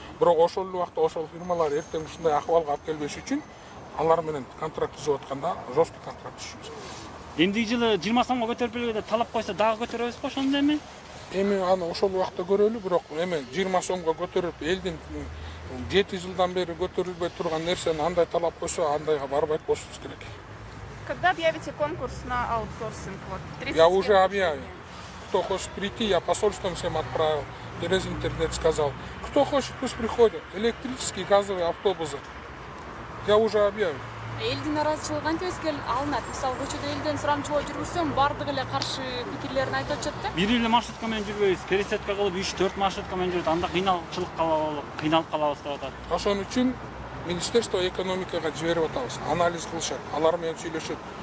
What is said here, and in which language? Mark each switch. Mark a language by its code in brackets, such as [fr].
[ky] Бирок ошол эле убакта ошол фирмалар эртең ушундай акыбалга алып келбеш үчүн алар менен контракт түзүп атканда жесткий контракт түзүшүбүз. Эмдиги жылы 20 сомго көтөрүп бербей деп талап койсо дагы көтөрөбүзбү ошондо эми? Эми аны ошол убакта көрөлү, бирок эми 20 сомго көтөрүп элдин 7 жылдан бери көтөрүлбөй турган нерсени андай талап койсо, андайга барбайт болушубуз керек. [ru] Когда объявите конкурс на аутсорсинг? Вот, 30 Я уже объявил. Кто хочет прийти, я посольством всем отправил, через интернет сказал. Кто хочет, пусть приходят. Электрические, газовые автобусы. Я уже объявил. [ky] Элдин наразычылыгы кантип алынат? Мисалы, көчөдө элден сурамчылоо жүргүзсөм, бардыгы эле каршы пикирлерин айтып атышат да. Бир эле маршрутка менен жүрбөйбүз, пересадка кылып 3-4 маршрутка менен жүрөт. Анда кыйналып калабыз деп атат. Ошон үчүн Министерство экономикага жиберип атабыз. Анализ кылышат, алар менен сүйлөшөт.